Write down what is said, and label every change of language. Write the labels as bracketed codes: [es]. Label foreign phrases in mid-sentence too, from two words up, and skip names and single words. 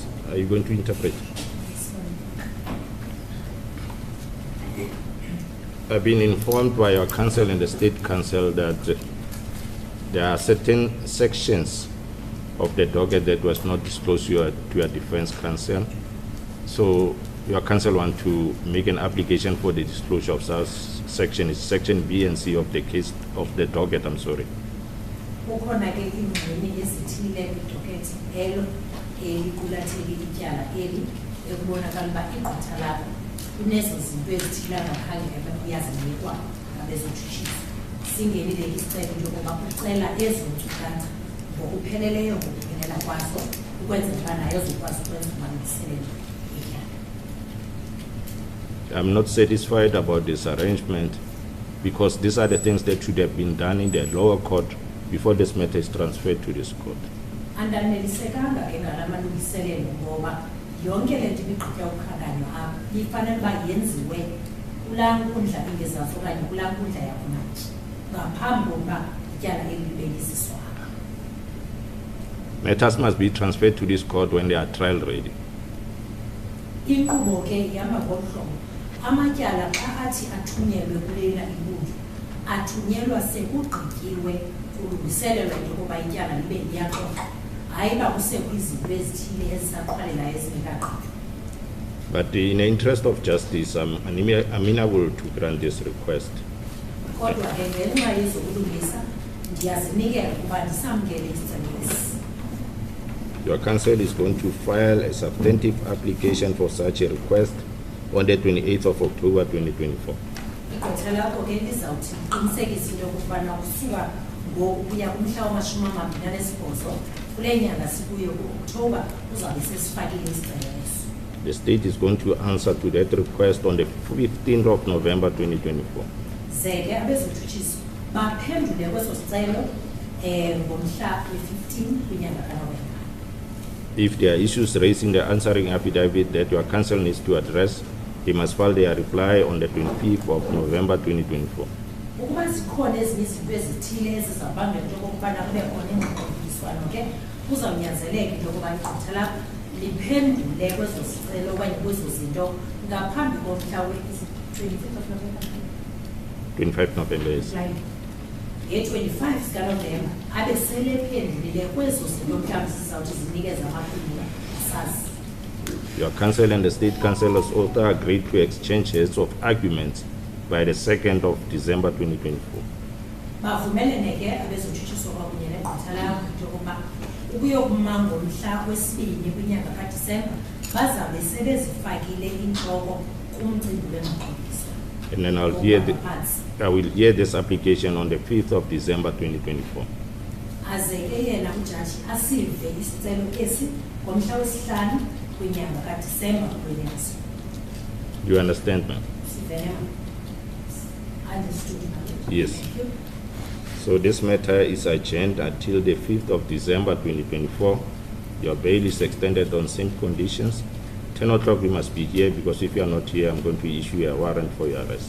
[en] Are you going to interpret? I've been informed by your council and the state council that there are certain sections of the docket that was not disclosed to your defense counsel. So your council want to make an application for the disclosure of such section. It's section B and C of the case of the docket. I'm sorry. [xh] Ukhona ke ingxenye ezithile kwi-docket elo elikulathele ityala eli ekubonakala uba igqitha lakho kunezo zinto ezithile angakhange uyazinikwa ngabezotshutshisi. Singenile isicelo into yokuba ucela ezo nkcukacha ngokupheleleyo ngokuphelela kwazo ukwenzela uba nayo zikwazi ukwenza umalungiselelo etyala. [en] I'm not satisfied about this arrangement because these are the things that should have been done in the lower court before this matter is transferred to this court. [xh] Andanelisekanga ke ngala malungiselelo ngoba yonke le nto ibigqitywa ukukhankanywa apha ifanele uba yenziwe kulaa nkundla ingezazo okanye kulaa nkundla yakhonatshi ngaphambi kokuba ityala eli libe lisiswa apha. [en] Matters must be transferred to this court when they are trial ready. [xh] Inkqubo ke ihamba ngolu hlobo. Amatyala xa athi athunyelwe kulena ibuntu athunyelwa sekugqityiwe kulungiselelwa into yokuba ityala libe liyaxoxwa. Hayi uba kusekho izinto ezithile ezisaqhwalelayo ezingekagqitywa. [en] But in the interest of justice, I'm amenable to grant this request. [xh] Kodwa ke ngenxa yezokulungisa ndiyazinikela ukuba ndisamkele isicelo esi. [en] Your counsel is going to file a substantive application for such a request on the 28th of October 2024. [xh] Igqwetha lakho ke lizawuthi liqinisekise into yokokubana kusuka ngoku kuya kumhla wama-28 kule nyanga sikuyo ku-Oktoba uzawube sesifakile isicelo eso. [en] The state is going to answer to that request on the 15th of November 2024. [xh] Ze ke abezotshutshisi baphendule kweso sicelo ngomhla we-15 kwinyanga kaNovemba. [en] If there are issues raising the answering affidavit that your counsel needs to address, they must file their reply on the 25th of November 2024. [xh] Ukuba zikhona ezinye izinto ezithile ezizabangela into yokokubana kube khona ingxoxiswano ke kuzawunyanzeleka into yokuba igqitha lakho liphendule kwezo sicelo okanye kwezo zinto ngaphambi komhla we-25 [en] of November. 25 November, yes. [xh] Nge-25 zikaNovemba abe selephendulile kwezo zinto mhlawumbi zizawuthi zinikeze amaphulo sazi. [en] Your counsel and the state councillors also agreed to exchange heads of arguments by the 2nd of December 2024. [xh] Bavumelene ke abezotshutshisa kwakunye negqitha lakho into yokuba ukuyokuma ngomhla wesibini kwinyanga kaDisemba bazawube sebezifakile intloko kumcimbi wengxoxiswano. [en] And then I will hear this application on the 5th of December 2024. [xh] Aze ke yena ujaji asive isicelo esi ngomhla wesihlanu kwinyanga kaDisemba kwenyanga. [en] You understand, ma'am? Understood. Yes. Thank you. So this matter is adjourned until the 5th of December 2024. Your bail is extended on same conditions. 10 o'clock you must be here because if you are not here, I'm going to issue a warrant for your arrest.